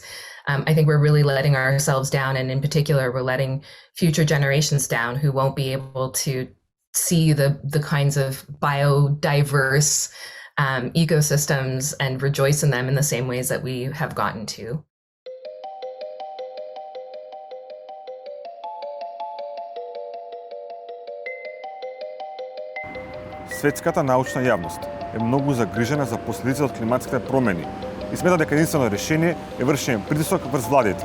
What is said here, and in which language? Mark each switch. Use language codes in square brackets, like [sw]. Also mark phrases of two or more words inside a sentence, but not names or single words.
[en] I think we're really letting ourselves down, and in particular, we're letting future generations down who won't be able to see the kinds of biodiverse ecosystems and rejoice in them in the same ways that we have gotten to. [mk] Светската научна јавност е многу загрижена за последиците од климатските промени и смета дека единствено решение е вршење притисок врз владите.